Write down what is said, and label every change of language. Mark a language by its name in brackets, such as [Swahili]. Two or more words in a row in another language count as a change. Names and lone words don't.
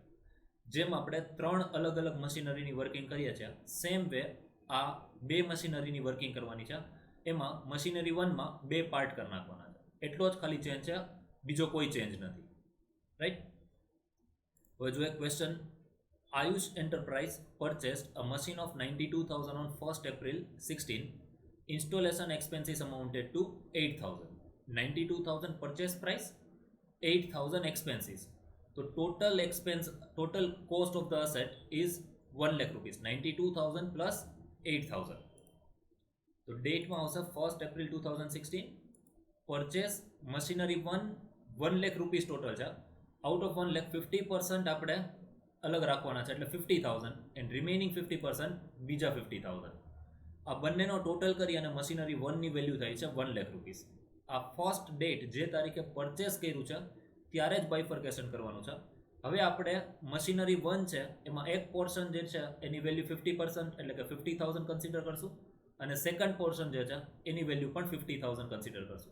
[Gujarati] જેમ આપણે 3 અલગ અલગ મશીનરીની વર્કિંગ કરીએ છીએ [English] same way [Gujarati] આ બે મશીનરીની વર્કિંગ કરવાની છે. એમાં મશીનરી 1માં બે પાર્ટ કરી નાખવાના છે. એટલો જ ખાલી ચેન્જ છે, બીજો કોઈ ચેન્જ નથી. રાઈટ. હવે જો એક ક્વેશ્ચન, [English] Ayush Enterprise purchased a machine of 92,000 on 1st April 16. Installation expenses amounted to 8,000. 92,000 purchase price, 8,000 expenses. So total cost of the asset is 1 lakh rupees. 92,000 plus 8,000. So date [Gujarati] માં આવશે [English] 1st April 2016. Purchase machinery 1 lakh rupees total છે. Out of 1 lakh [Gujarati] 50% આપણે અલગ રાખવાના છે એટલે 50,000 [English] and remaining [Gujarati] 50% બીજા 50,000. આ બંનેનો ટોટલ કરી અને મશીનરી 1ની વેલ્યુ થાય છે 1 લાખ રૂપીસ. આ [English] first date [Gujarati] જે તારીખે પરચેસ કર્યું છે ત્યારે જ બાયફર્કેશન કરવાનું છે. હવે આપણે મશીનરી 1 છે એમાં એક પોર્શન જે છે એની વેલ્યુ 50% એટલે કે 50,000 કન્સિડર કરશું અને [English] second portion [Gujarati] જે છે એની વેલ્યુ પણ 50,000 કન્સિડર કરશું.